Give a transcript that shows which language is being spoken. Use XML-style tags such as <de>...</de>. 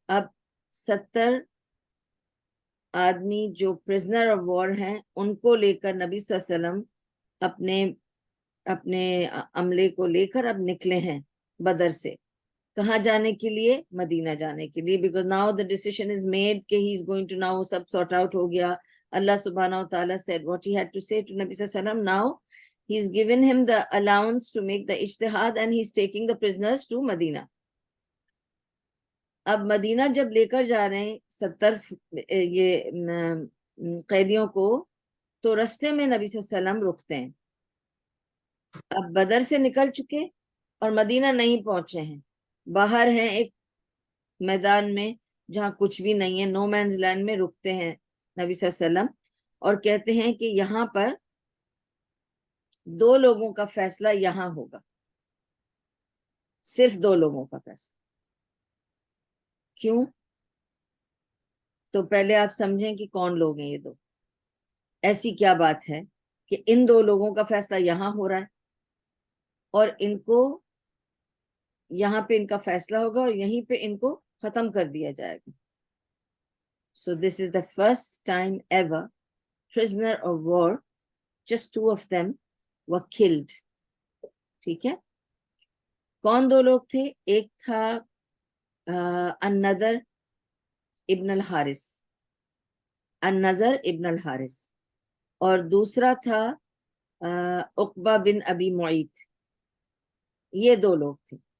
<ur>اب 70 آدمی جو پرزنر آف وار ہیں ان کو لے کر نبی صلی اللہ علیہ وسلم اپنے عملے کو لے کر اب نکلے ہیں بدر سے. کہاں جانے کے لیے؟ مدینہ جانے کے لیے.</ur> <en>because now the decision is made</en> <ur>کہ</ur> <en>he is going to,</en> <ur>now sub sort out ہو گیا.</ur> <en>اللہ سبحانہ و تعالیٰ said what he had to say to نبی صلی اللہ علیہ وسلم. Now he is given him the allowance to make the ijtihad and he is taking the prisoners to Medina.</en> <ur>اب مدینہ جب لے کر جا رہے ہیں 70 یہ قیدیوں کو, تو رستے میں نبی صلی اللہ علیہ وسلم رکتے ہیں. اب بدر سے نکل چکے اور مدینہ نہیں پہنچے ہیں, باہر ہیں ایک میدان میں جہاں کچھ بھی نہیں ہے, نو مینز لینڈ میں رکتے ہیں نبی صلی اللہ علیہ وسلم اور کہتے ہیں کہ یہاں پر 2 لوگوں کا فیصلہ یہاں ہوگا, صرف 2 لوگوں کا فیصلہ. کیوں؟ تو پہلے آپ سمجھیں کہ کون لوگ ہیں یہ 2. ایسی کیا بات ہے کہ ان 2 لوگوں کا فیصلہ یہاں ہو رہا ہے اور ان کو یہاں پہ ان کا فیصلہ ہوگا اور یہیں پہ ان کو ختم کر دیا جائے گا.</ur> <en>So this is the first time ever prisoner of war, just 2 of them were killed.</en> <ur>ٹھیک ہے. کون 2 لوگ تھے؟ ایک تھا النضر ابن الحارث, النضر ابن الحارث, اور دوسرا تھا عقبہ بن ابی معیط. یہ 2 لوگ تھے.</ur>